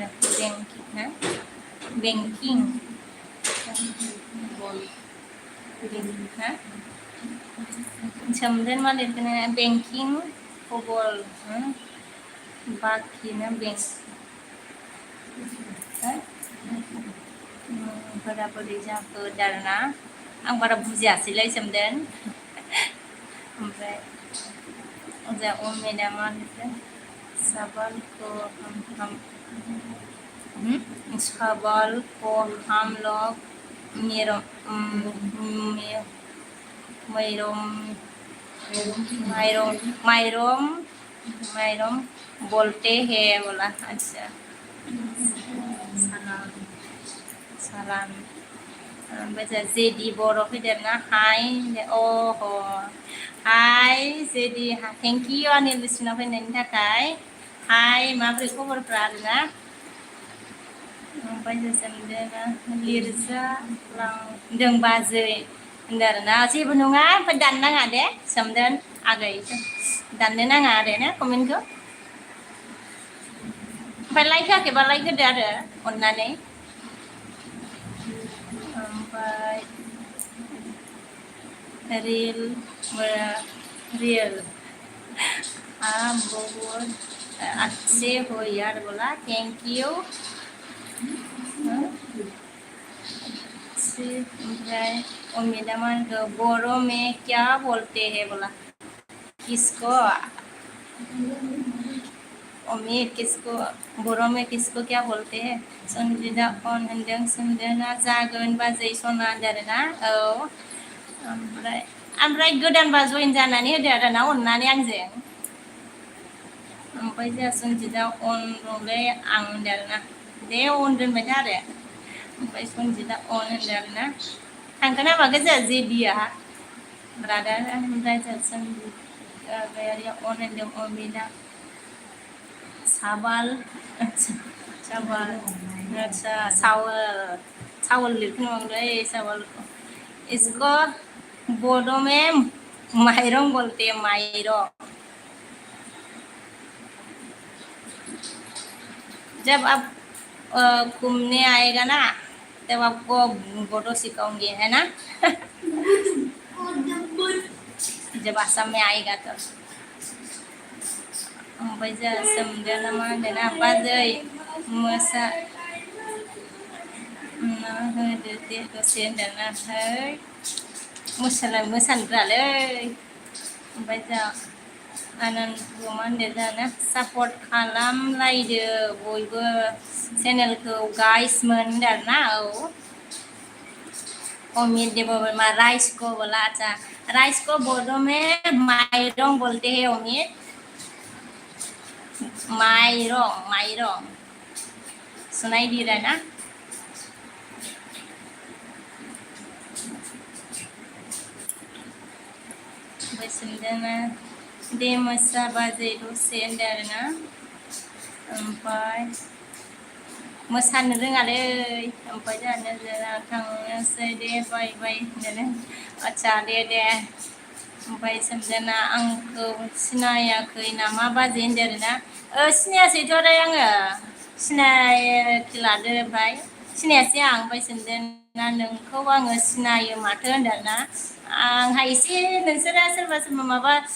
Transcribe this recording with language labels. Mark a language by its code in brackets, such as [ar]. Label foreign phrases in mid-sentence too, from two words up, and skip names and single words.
[brx] बेंकिं हा सोमदोन मा लिरखोनो बेंकिं खबर बाखिनो फोरा बोरै जाखो दारना आं बारा बुजियासैलै सोमदोन। ओमफ्राय जोंहा मेदामा लिरदों [hi] सवाल को हम लोग मायरम बोलते हैं बोला। [brx] अच्छा सालाम ओमफ्राय जोंहा जेदि बर' फैदेरना हाय अह हाय जेदि [en] thank you [brx] आंनि लिसुनाव फैनायनि थाखाय। हाय माबोरै खबरफ्रा आरोना। ओमफ्राय जों सोमदोना लिरजालांदों बाजै होनदों आरोना जेबो नङा ओमफ्राय दाननाङा दे सोमदोन आगै दाननो नाङा आरो ना कमेन्टखौ। ओमफ्राय लाइक होआखैबा लाइक होदो आरो अननानै। [hi] ओमफ्राय रियल हाँ बहुत अच्छे हो यार बोला [en] thank you. [hi] ओमफ्राय मैडम बोरो में क्या बोलते हैं बोला किसको अमित किसको बोरो में किसको क्या बोलते हैं संजिदा [brx] अन होनदों सोमदोना जागोन बाजै सना होनदों आरोना। औ ओमफ्राय गोदानबा जइन जानानै होदो आरोना अननानै आंजों। ओमफ्राय जोंहा सन्जिदा अन दंलै आं होनदों आरोना दे अन दोनबाय था आरो। ओमफ्राय सन्जिदा अन होनदों आरोना थांगोन ना मागोन जोंहा जेदिया ब्रादार। ओमफ्राय जोंहा सन्जिदा गयारिया अन होनदों अमिता सावाल अच्छा चावल लिरखोनो मांगलै चावल [hi] इसको बोडो में माइरं बोलते हैं [brx] माइरं। [hi] जब आप घूमने आएगा ना तब आपको बोडो सिखाऊंगी है ना। जब आसाम में आएगा तो। [brx] ओमफ्राय जोंहा सोमदोना मा होनदोंना बाजै होदो दे दसे होनदोंना है मोसानो रोङालै। ओमफ्राय जोंहा आनन्दखौ मा होनदों जोंहा सापर्ट खालामलायदो बयबो चेनेलखौ गाइसमोन होनदों आरोना। [hi] औ अमित देवबर्मा राइस को बोला अच्छा राइस को बोडो में माइरं बोलते हैं अमित माइरं सुनाई दी रहा है ना। [brx] ओमफ्राय सोमदोना दे मोसा बाजै दसे होनदों आरोना। ओमफ्राय मोसानो रोङालै ओमफ्राय जोंहा थांनोसै दे बाय बाय होननानै आदसा दे ओमफ्राय सोमदोना आंखौ सिनायाखै नामा बाजै होनदों आरोना सिनायासैथ' आरो आङो सिनायखि लादो ओमफ्राय सिनायासै आं ओमफ्राय सोमदोना नोंखौ आङो सिनायो माथो होनदों आरोना आंहा एसे नोंसोरा सोरबा माबा